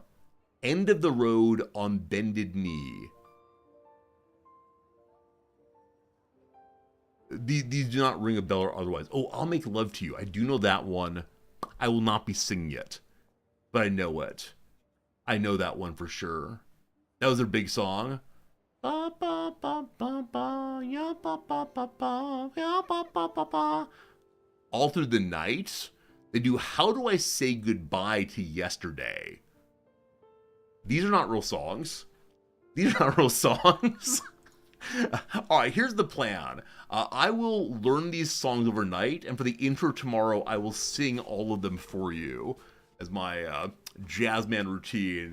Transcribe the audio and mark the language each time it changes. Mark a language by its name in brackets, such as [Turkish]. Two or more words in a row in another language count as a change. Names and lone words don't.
[English] End of the Road on Bended Knee. These do not ring a bell or otherwise. Oh, I'll Make Love to You. I do know that one. I will not be singing it, but I know it. I know that one for sure. That was their big song. Ba, ba, ba, ba, ba, ya, ba, ba, ba, ba, ya, ba, ba, ba, ba. All Through the Night. They do How Do I Say Goodbye to Yesterday. These are not real songs. These are not real songs. Alright, here's the plan. I will learn these songs overnight, and for the intro tomorrow, I will sing all of them for you as my Jazzman routine.